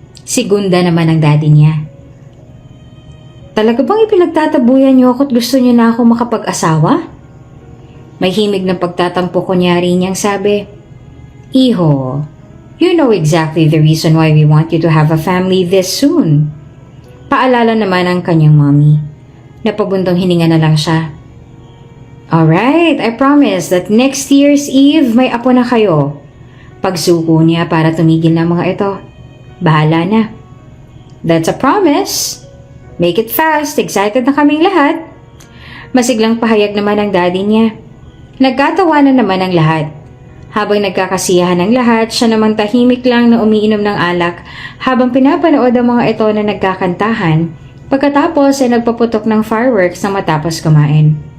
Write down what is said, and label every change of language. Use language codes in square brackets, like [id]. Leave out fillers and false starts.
[tl] Sigunda naman ang daddy niya. Talaga bang ipinagtatabuyan niyo ako at gusto niyo na ako makapag-asawa? May himig ng pagtatampo kunyari niyang sabi, [en] Iho, you know exactly the reason why we want you to have a family this soon. [tl] Paalala naman ang kanyang mommy. Napabuntong hininga na lang siya. [en] Alright, I promise that next year's Eve [tl] may apo na kayo. Pagsuko niya para tumigil na mga ito. Bahala na. [en] That's a promise. Make it fast, excited [tl] na kaming lahat. Masiglang pahayag naman ang daddy niya. Nagkatawanan naman ang lahat. Habang nagkakasiyahan ang lahat, siya namang tahimik lang na umiinom ng alak habang pinapanood ang mga ito na nagkakantahan. Pagkatapos ay nagpaputok ng fireworks na matapos kumain.